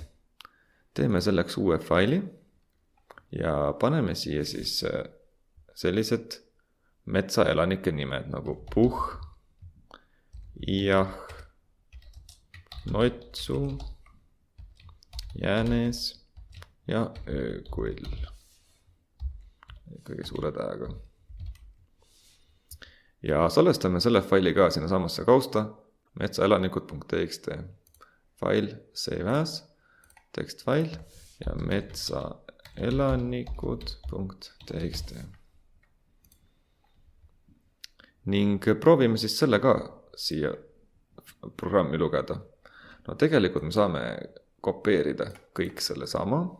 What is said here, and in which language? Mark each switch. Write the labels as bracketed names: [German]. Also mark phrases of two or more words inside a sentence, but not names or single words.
[Estonian] Teeme selleks uue faili ja paneme siia siis sellised metsaelanike nimed nagu Puh, Iah, Notsu, Jäänes ja Öökull. Kõige suure tähega. Ja salvestame selle faili ka sinna samasse kausta metsaelanikud.txt. Fail [English] save as, [Estonian] tekstfail ja metsaelanikud.txt. Ning proovime siis selle ka siia programmi lugeda. No tegelikult me saame kopeerida kõik selle sama.